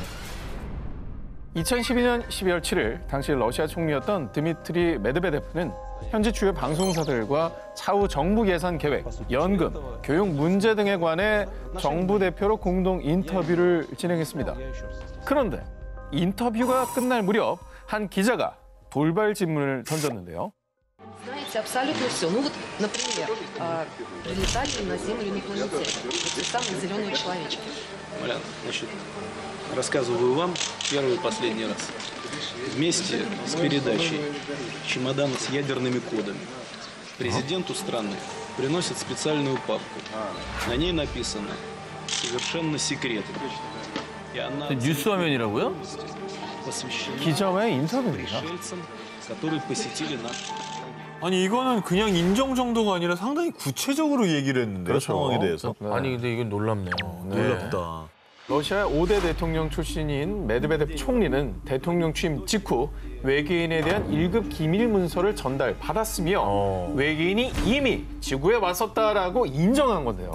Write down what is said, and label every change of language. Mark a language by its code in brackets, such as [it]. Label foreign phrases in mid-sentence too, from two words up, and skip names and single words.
[ko] 2012년 12월 7일 당시 러시아 총리였던 드미트리 메드베데프는 현지 주요 방송사들과 차후 정부 예산 계획, 연금, 교육 문제 등에 관해 정부 대표로 공동 인터뷰를 진행했습니다. 그런데 인터뷰가 끝날 무렵 한 기자가 돌발 질문을 던졌는데요. [ru] Знаете абсолютно все. Ну вот, например, прилетали на Землю инопланетяне. Те самые зеленые человечки. Маляна, значит, рассказываю вам первый и последний раз. Вместе с передачей чемодана с ядерными кодами президенту страны приносят специальную папку. На ней написано «Совершенно секретно». И она... [ko] 뉴스 화면이라고요? [ru] посвящена [ko] 기자와의 인터뷰입니다. [ru] пришельцам, которые посетили наш. [ko] 아니 이거는 그냥 인정 정도가 아니라 상당히 구체적으로 얘기를 했는데요. 상황에 대해서. 네. 아니 근데 이건 놀랍네요. 놀랍다. 러시아의 5대 대통령 출신인 메드베데프 총리는 대통령 취임 직후 외계인에 대한 1급 기밀 문서를 전달받았으며 외계인이 이미 지구에 왔었다라고 인정한 건데요.